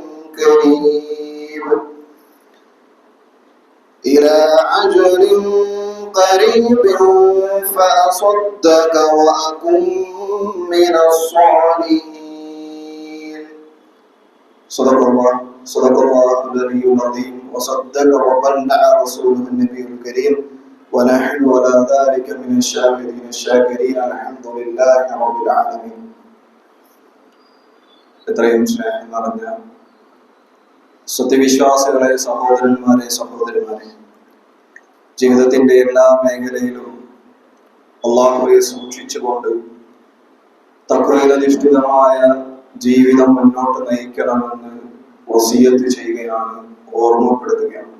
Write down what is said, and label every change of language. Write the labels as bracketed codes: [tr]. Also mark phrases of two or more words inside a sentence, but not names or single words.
[ar] قريب فأصدق وأكن من الصالحين صدق الله العلي العظيم وصدق وبلغ رسوله النبي الكريم ونحن على ذلك من الشاهدين الشاكرين الحمد لله رب العالمين. [ml] എത്രയും സ്നേഹം നിറഞ്ഞ സത്യവിശ്വാസികളെ സഹോദരന്മാരെ ജീവിതത്തിന്റെ എല്ലാ മേഖലയിലും അല്ലാഹുവെ സൂക്ഷിച്ചുകൊണ്ട് തഖ്വയിലധിഷ്ഠിതമായ ജീവിതം മുന്നോട്ട് നയിക്കണമെന്ന് വസിയത്ത് ചെയ്യുകയാണ്, ഓർമ്മപ്പെടുത്തുകയാണ്.